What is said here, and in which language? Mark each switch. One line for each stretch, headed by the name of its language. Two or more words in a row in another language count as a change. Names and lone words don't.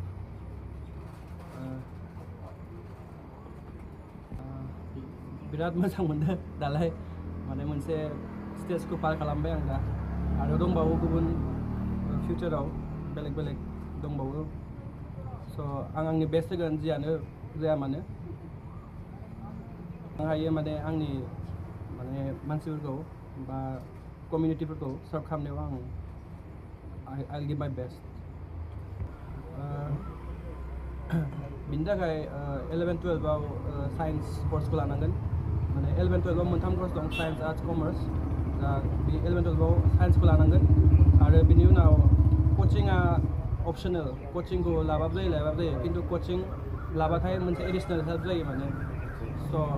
Bodo: बिराद मोजां मोनदों दालाय माने मोनसे स्टेजखौ पार खालामबाय आं दा आरो दंबावो गुबुन फिउचाराव बेलेग बेलेग दंबावो स' आं आंनि बेस्ट होगोन जियानो जाया मानो आं हायो माने आंनि माने मानसिफोरखौ बा कमिउनिटिफोरखौ सार्भ खालामनायाव
English: I'll give my best
Bodo: बिनि थाखाय 11-12आव साइन्स कर्सखौ लानांगोन माने 11-12आव मोनथाम कर्स दं
English: science arts commerce
Bodo: दा बे 11-12आव साइन्सखौ लानांगोन आरो बिनि उनाव कचिंआ अपसनेल कचिंखौ लाबाबो जायो लायाबाबो जायो खिन्थु कचिं लाबाथाय मोनसे
English: additional help
Bodo: जायो माने स'